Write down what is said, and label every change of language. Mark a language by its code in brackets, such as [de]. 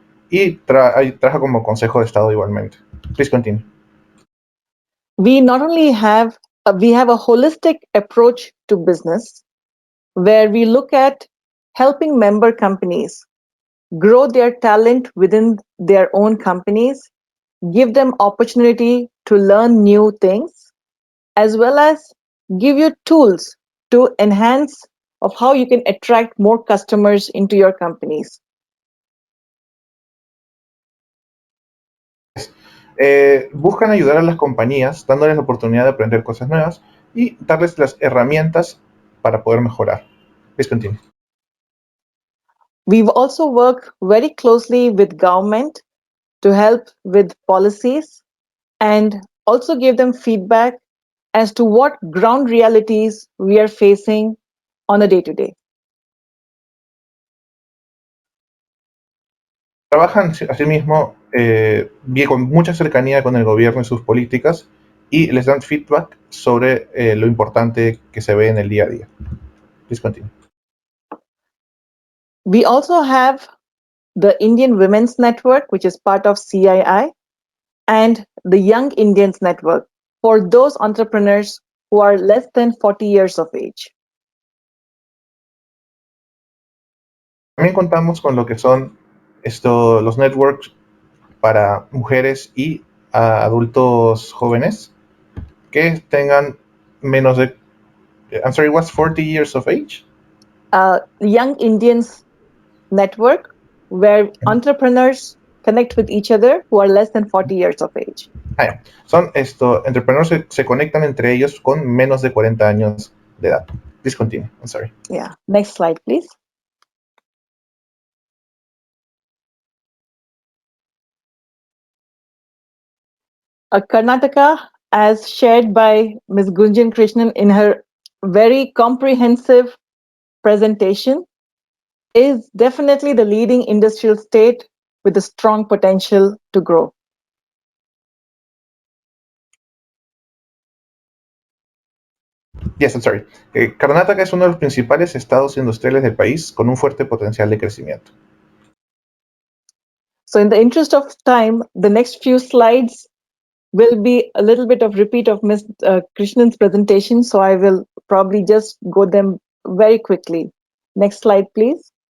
[es] Y trabaja como Consejo de Estado igualmente. [en] Please continue. We not only have a holistic approach to business, where we look at helping member companies grow their talent within their own companies, give them opportunity to learn new things, as well as give you tools to enhance of how you can attract more customers into your companies. [es] Buscan ayudar a las compañías dándoles la oportunidad de aprender cosas nuevas y darles las herramientas para poder mejorar. [en] Please continue. We've also worked very closely with government to help with policies and also give them feedback as to what ground realities we are facing on a day-to-day. [es] Trabajan asimismo con mucha cercanía con el gobierno y sus políticas y les dan feedback sobre lo importante que se ve en el día a día. [en] Please continue. We also have the Indian Women's Network, which is part of CII, and the Young Indians Network for those entrepreneurs who are less than 40 years of age. [es] También contamos con lo que son los networks para mujeres y adultos jóvenes que tengan menos de, [en] I'm sorry, what's 40 years of age? Young Indians Network, where entrepreneurs connect with each other who are less than 40 years of age. [es] Ya. Son entrepreneurs se conectan entre ellos con menos de 40 años de edad. [en] Please continue. I'm sorry. Yeah. Next slide, please. Karnataka, as shared by Ms. Gunjan Krishnan in her very comprehensive presentation, is definitely the leading industrial state with a strong potential to grow. Yes, I'm sorry. [es] Karnataka es uno de los principales estados industriales del país con un fuerte potencial de crecimiento. [en] So in the interest of time, the next few slides will be a little bit of repeat of Ms. Krishnan's presentation, so I will probably just go them very quickly. Next slide, please.